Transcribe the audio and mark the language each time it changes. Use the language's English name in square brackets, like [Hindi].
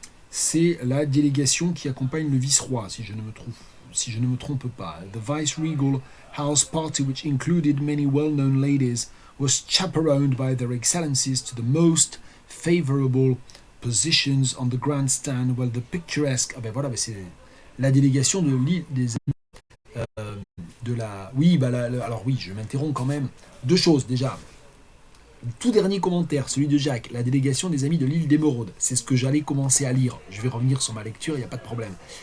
[French] C'est la délégation qui accompagne le vice-roi, si je ne me trompe pas. [English] The vice-regal house party, which included many well-known ladies, was chaperoned by their excellencies to the most favorable positions on the grandstand, while the picturesque... [French] Ah ben voilà, c'est la délégation de l'île des... de la... Oui, alors oui, je m'interromps quand même. Deux choses, déjà. Le tout dernier commentaire, celui de Jacques, la délégation des amis de l'île d'Émeraude. C'est ce que j'allais commencer à lire. Je vais revenir sur ma lecture, il n'y a pas de problème.